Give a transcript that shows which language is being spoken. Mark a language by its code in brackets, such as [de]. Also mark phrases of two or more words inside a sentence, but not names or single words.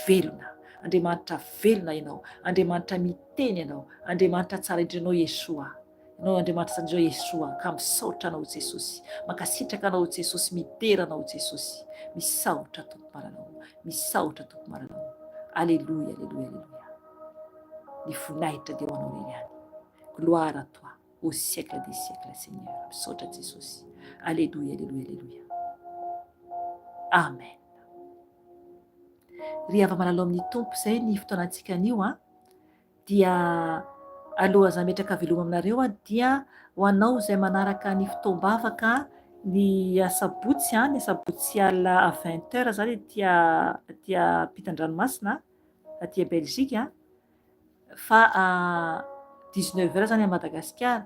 [mg] velona ianao Andriamanitra miteny ianao Andriamanitra tsara indrindra ianao Yeshua ianao Andriamanitra tsara indrindra Yeshua ka misaotra anao Jesosy makasitraka anao Jesosy midera anao Jesosy misaotra tompo maranao Alléluia Alléluia Alléluia ny voninahitra dia ho anao rery any [fr] gloire à toi au siècle des siècles Seigneur [mg] misaotra Jesosy Alléluia Alléluia Alléluia Amen ry hava-manalo amin'ny tompo izay ny fotoanantsika anio dia aloha za metraka veloma aminareo dia ho anao izay manaraka ny fotoam-bavaka ny asabotsy ny asabotsy alina à 20h zany dia ampitan-dranomasina aty Belzika fa 19h zany a Madagasikara.